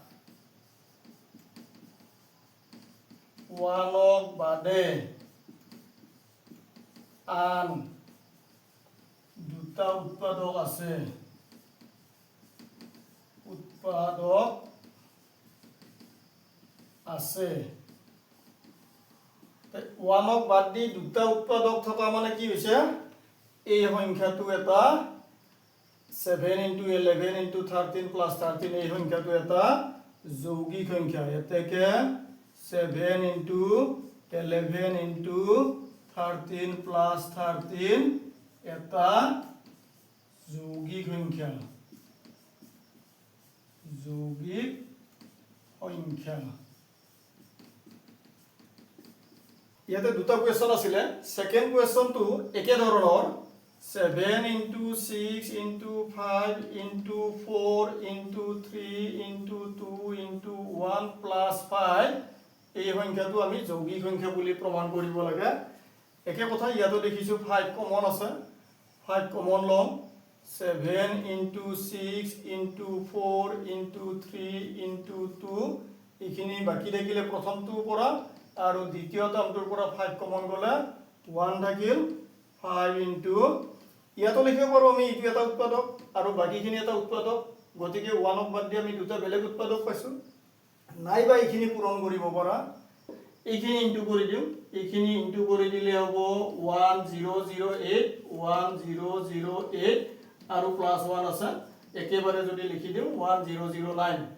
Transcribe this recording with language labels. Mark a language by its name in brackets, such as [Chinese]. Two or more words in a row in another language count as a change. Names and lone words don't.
[Assamese] 1ক বাদে আন দুটা উৎপাদক আছে আছে 1ক বাদ দি দুটা উৎপাদক থকা মানে কি হৈছে এই সংখ্যাটো এটা [English] 7 into 11 into 13 plus 13 [Assamese] এই সংখ্যাটো এটা যৌগিক সংখ্যা এতেকে [English] 7 into 11 into 13 plus 13 [Assamese] এটা যৌগিক সংখ্যা ইয়াতে দুটা কুৱেশ্যন আছিলে সেকেন্ড কুৱেশ্যনটো একে ধৰণৰ [English] 7 into 6 into 5 into 4 into 3 into 2 into 1 plus 5 [Assamese] এই সংখ্যাটো আমি যৌগিক সংখ্যা বুলি প্ৰমাণ কৰিব লাগে একে কথা ইয়াতো দেখিছোঁ 5 কমন আছে 5 কমন লম [English] 7 into 6 into 4 into 3 into 2 [Assamese] এইখিনি বাকি থাকিলে প্ৰথমটোৰ পৰা আৰু দ্বিতীয় টাৰ্মটোৰ পৰা 5 কমন গ'লে 1 থাকিল [English] 5 into [Assamese] ইয়াতো লিখিব পাৰোঁ আমি এইটো এটা উৎপাদক আৰু বাকিখিনি এটা উৎপাদক গতিকে 1ক বাদ দি আমি দুটা বেলেগ উৎপাদক পাইছোঁ নাইবা এইখিনি পূৰণ কৰিব পৰা এইখিনি ইনটু কৰি দিওঁ এইখিনি ইনটু কৰি দিলে হ'ব 1008 1008 আৰু প্লাস 1 আছে একেবাৰে যদি লিখি দিওঁ 1009